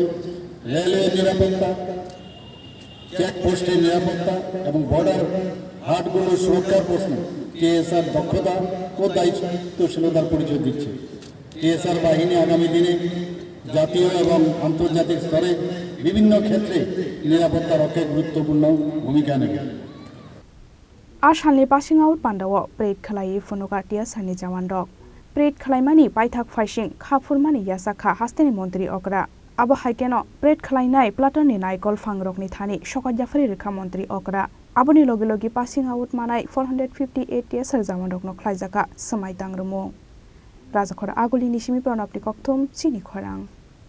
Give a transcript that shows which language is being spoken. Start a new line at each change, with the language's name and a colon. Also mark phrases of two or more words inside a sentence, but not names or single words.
Bangla: রেলওয়ে নিরাপত্তা, চেকপোস্টের নিরাপত্তা এবং বর্ডার হাটগুলোর সুরক্ষার প্রশ্নে TSR দক্ষতা ও দায়িত্বশীলতার পরিচয় দিচ্ছে। TSR বাহিনী আগামী দিনে জাতীয় এবং আন্তর্জাতিক স্তরে বিভিন্ন ক্ষেত্রে নিরাপত্তা রক্ষায় গুরুত্বপূর্ণ ভূমিকা নেবে।
Kok Borok: आसामनि पासिं आउट पान्डाव प्रेड खलाई फुनुका TSRनि जावान दक प्रेड खलाइमानि पाइथाक फाइसिं खाफुरमानि यासाखा हास्तेनि मन्त्री अकरा आबो हाइकेनो प्रेड खलाइनाय प्लाटननि नायकल फांग्रकनि थानि सकजाफारि रैखा मन्त्री अकरा आबोनि लगे लगे पासिं आउट मानाय 458 TSR जावान दकनो ख्लाइजाखा समायतां रुमु राजाखर आगुलिनि सिमि प्रणबनि कक्थुम चिनि खरां।